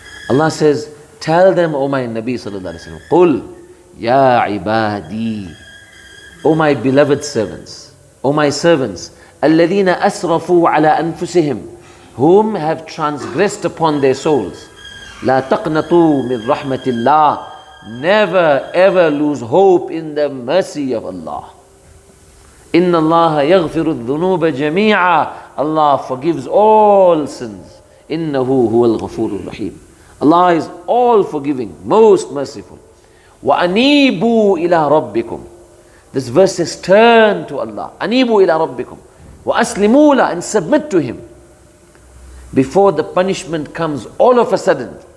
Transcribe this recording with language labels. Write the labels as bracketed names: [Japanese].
[English] Allah says, tell them, O my Nabi sallallahu alayhi wa sallam, Qul ya ibadi, O my beloved servants, O my servants, [Arabic] الَّذِينَ أَسْرَفُوا عَلَىٰ أَنفُسِهِمْ, [English] whom have transgressed upon their souls. [Arabic] لَا تَقْنَطُوا مِنْ رَحْمَةِ اللَّهِ, [English] never ever lose hope in the mercy of Allah. [Arabic] إِنَّ اللَّهَ يَغْفِرُ الذُّنُوبَ جَمِيعًا, [English] Allah forgives all sins. [Arabic] إِنَّهُ هُوَ الْغَفُورُ الرَّحِيمُ, [English] Allah is all forgiving, most merciful. [Arabic] وَأَنِيبُوا إِلَىٰ رَبِّكُمْ, [English] this verse says, turn to Allah. Anibu ila rabbikum. Wa aslimu la, and submit to Him. Before the punishment comes all of a sudden.